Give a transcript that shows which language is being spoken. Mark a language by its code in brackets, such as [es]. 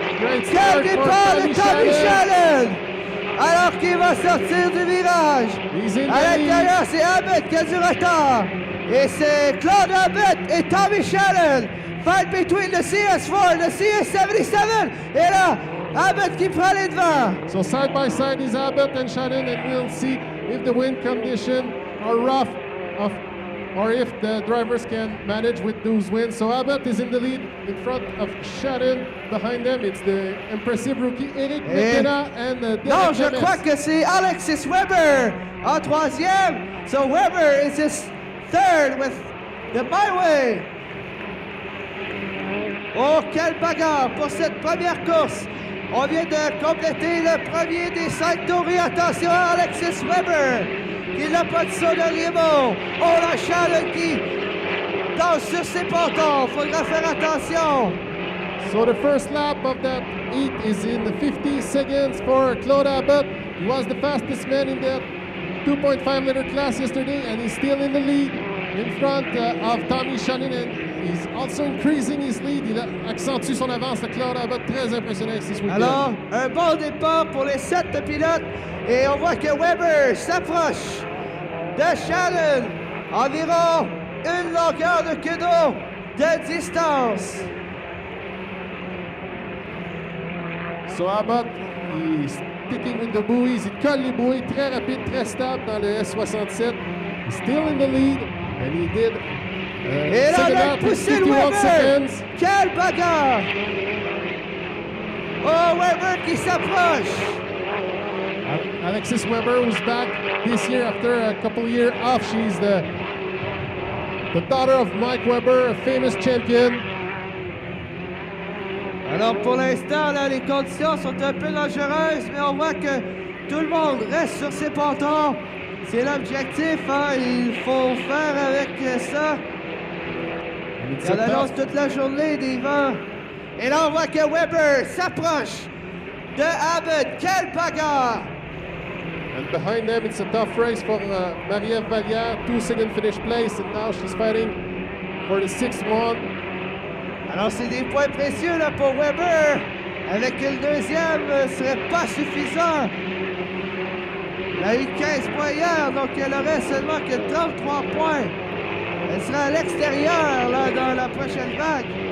[fr] Quel départ de Tommy Shannon! Alors qu'il va sortir du virage. À l'intérieur, c'est Abbott qui a du retard. Et c'est Claude Abbott et Tommy Shannon. [en] Fight between the CS4 and the CS77. [fr] Et là, Abbott qui prend les devants. [en] So side by side is Abbott and Shannon, and we'll see if the wind conditions are rough or if the drivers can manage with those winds. So Abbott is in the lead in front of Shannon. Behind them, it's the impressive rookie Eric McKenna and [fr] non, je crois que c'est Alexis Weber en troisième. [en] So Weber is his third with the byway. [fr] Oh, quelle bagarre pour cette première course. On vient de compléter le premier des 5 tours. Et attention à Alexis Weber, qui n'a pas de son dernier mot. Oh, la Shannon qui danse sur ses pontons. Faudra faire attention. [en] So the first lap of that heat is in 50 seconds for Claude Abbott. He was the fastest man in that 2.5 liter class yesterday, and he's still in the lead in front of Tommy Shannon, and he's also increasing his lead. [fr] Il accentue son avance, le Claude Abbott, très impressionnant ce week-end. Alors, un bon départ pour les 7 pilotes, et on voit que Weber s'approche de Shannon, environ une longueur de queue d'eau de distance. [en] So Abbott, he's sticking with the buoys. [fr] Il colle les buoys, très rapide, très stable dans le S67. [en] He's still in the lead, and he did [fr] et là, il a poussé le Weber. Quelle bagarre! Oh, Weber qui s'approche. [en] Alexis Weber, who's back this year after a couple of years off. She's the daughter of Mike Weber, a famous champion. [fr] Alors pour l'instant, là, les conditions sont un peu dangereuses, mais on voit que tout le monde reste sur ses pontons. C'est l'objectif, hein? Il faut faire avec ça. On annonce toute la journée des vents. Et là, on voit que Weber s'approche de Abbott. Quelle bagarre! [en] And behind them, it's a tough race for Marie-Ève Vallière, 2-second finish place, and now she's fighting for the 6th one. [fr] Alors, c'est des points précieux là, pour Weber. Avec le deuxième, ce serait pas suffisant. Elle a eu 15 points hier, donc elle aurait seulement que 33 points. Elle sera à l'extérieur là, dans la prochaine vague.